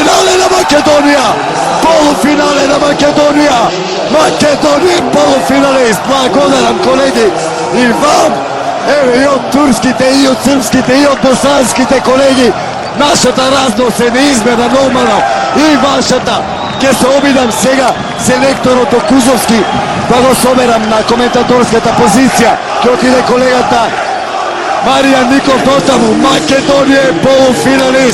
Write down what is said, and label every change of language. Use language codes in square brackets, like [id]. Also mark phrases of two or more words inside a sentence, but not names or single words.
[mk] на Македонија! Полуфинале на Македонија! Македонија је полуфиналист! Благодарам колеги и вам! Ево и од турските, и од српските, и од босанските колеги! Našата разнос е неизмерна нормално и вашата. Ке се обидам сега селекторот Кузовски да го соберам на коментаторската позиција. Ке отиде колегата Маријан Ников дотаму. Македонија е полуфиналист.